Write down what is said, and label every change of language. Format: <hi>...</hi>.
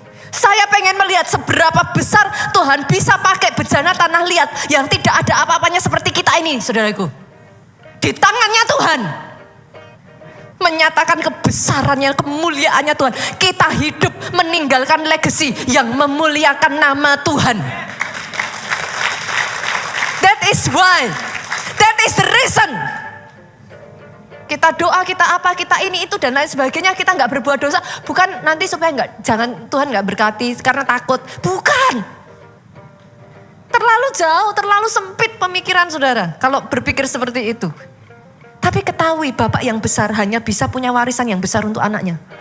<id>Saya pengen melihat seberapa besar Tuhan bisa pakai bejana tanah liat. Yang tidak ada apa-apanya seperti kita ini saudaraku. Di tangannya Tuhan. Menyatakan kebesarannya, kemuliaannya Tuhan. Kita hidup meninggalkan legacy yang memuliakan nama Tuhan.</id> <en>That is why, that is the reason.</en> <id>Kita doa, kita apa, kita ini itu dan lain sebagainya. Kita nggak berbuat dosa, bukan nanti supaya Tuhan nggak berkati karena takut. Bukan. Terlalu jauh, terlalu sempit pemikiran saudara. Kalau berpikir seperti itu. Tapi ketahui Bapak yang besar hanya bisa punya warisan yang besar untuk anaknya.</id>